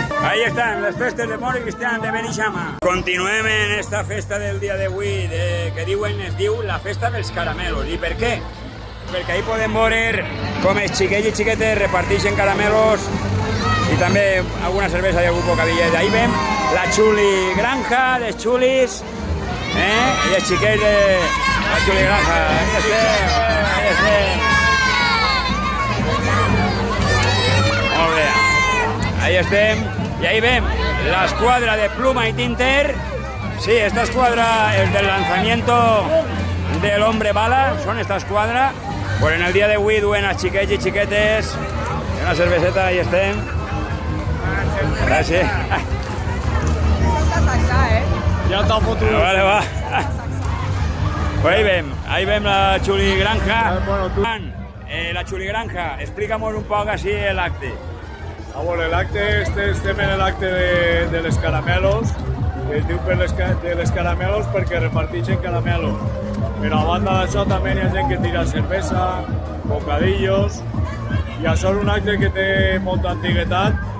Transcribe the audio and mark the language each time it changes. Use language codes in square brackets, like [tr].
[es] Ahí están [ca] les festes de moros i cristians de Beneixama. Continuem en esta festa del dia d'avui, que es diu la festa dels caramelos. I per què? Perquè ahí podem veure com els xiquets i xiquetes reparteixen caramelos i també alguna cervesa i algun bocadillet. Ahí veiem la Xuli Granja, les xulis, i els xiquets de la Xuli Granja. Ahí estem. Molt bé. Ahí estem. [es] Y ahí ven la escuadra de Pluma y Tinter. Sí, esta escuadra es del lanzamiento del Hombre Bala. Son esta escuadra. Pues en el día de hoy [ca] duen a xiquets i xiquetes. Una cerveseta, ahí estem. Gràcies. Ja t'ha fotut. Vale, va. [es] Pues ahí ven la Xuli Granja. La Xuli Granja, explícanos un poco así el acte. [ca] Bueno, l'acte, estem en l'acte de les caramelos, que es diu de les caramelos perquè reparteixen caramelos. Però a banda d'això també hi ha gent que tira cervesa, bocadillos, i això és un acte que té molta antiguitat.